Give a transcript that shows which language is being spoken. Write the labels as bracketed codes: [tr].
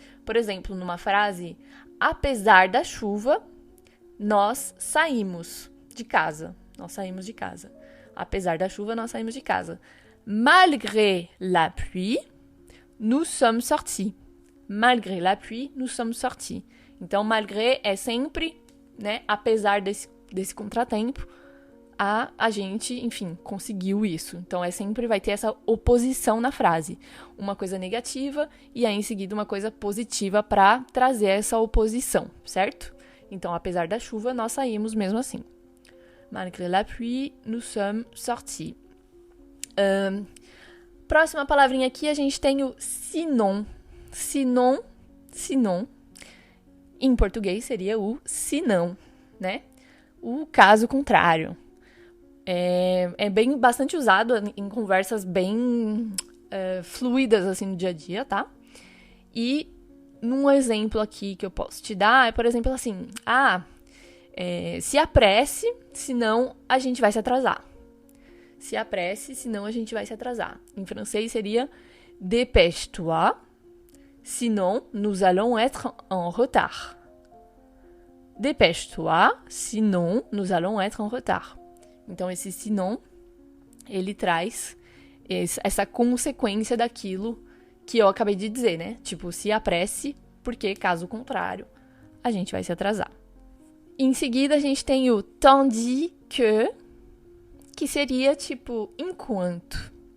[pt] Por exemplo, numa frase, apesar da chuva, nós saímos de casa. Nós saímos de casa. Apesar da chuva, nós saímos de casa. [fr] Malgré la pluie, nous sommes sortis. Malgré la pluie, nous sommes sortis. [pt] Então, malgré é sempre, né, apesar desse contratempo, a gente, enfim, conseguiu isso. Então, sempre vai ter essa oposição na frase. Uma coisa negativa e aí, em seguida, uma coisa positiva para trazer essa oposição, certo? Então, apesar da chuva, nós saímos mesmo assim. [fr] Malgré la pluie, nous sommes sortis. [pt] Próxima palavrinha aqui, a gente tem o sinon. Sinon. Em português seria o senão, né? O caso contrário. É bastante usado em conversas bem fluidas, assim, no dia a dia, tá? E num exemplo aqui que eu posso te dar é, por exemplo, assim, se apresse, senão a gente vai se atrasar. Se apresse, senão a gente vai se atrasar. Em francês seria [fr] dépêche-toi, sinon nous allons être en retard. Dépêche-toi, sinon nous allons être en retard. [pt] Então, esse sinon, ele traz essa consequência daquilo que eu acabei de dizer, né? Tipo, se apresse, porque, caso contrário, a gente vai se atrasar. Em seguida, a gente tem o tandis que seria, tipo, enquanto.